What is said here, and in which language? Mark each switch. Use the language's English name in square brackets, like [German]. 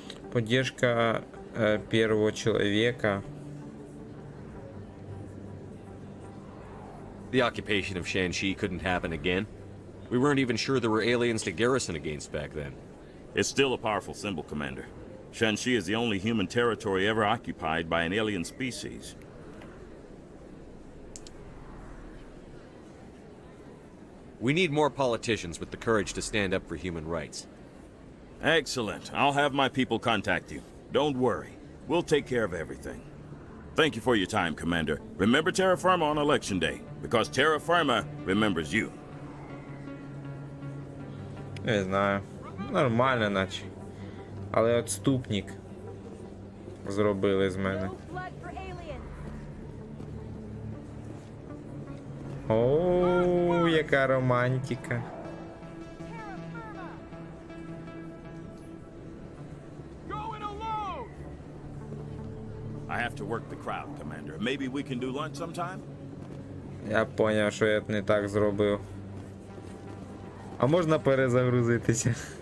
[Russian] Поддержка первого человека. [English] The occupation of Shanxi couldn't happen again. We weren't even sure there were aliens to garrison against back then. It's still a powerful symbol, Commander. Shanxi is the only human territory ever occupied by an alien species. We need more politicians with the courage to stand up for human rights. Excellent. I'll have my people contact you. Don't worry. We'll take care of everything. Thank you for your time, Commander. Remember Terra Firma on Election Day, because Terra Firma remembers you. [Ukrainian] Не знаю. Нормально наче. Але отступник зробили з мене. Оу, яка романтика. [English] I have to work the crowd, Commander. Maybe we can do lunch sometime? [Ukrainian] Я поняв, що я не так зробив. А можна перезагрузитися?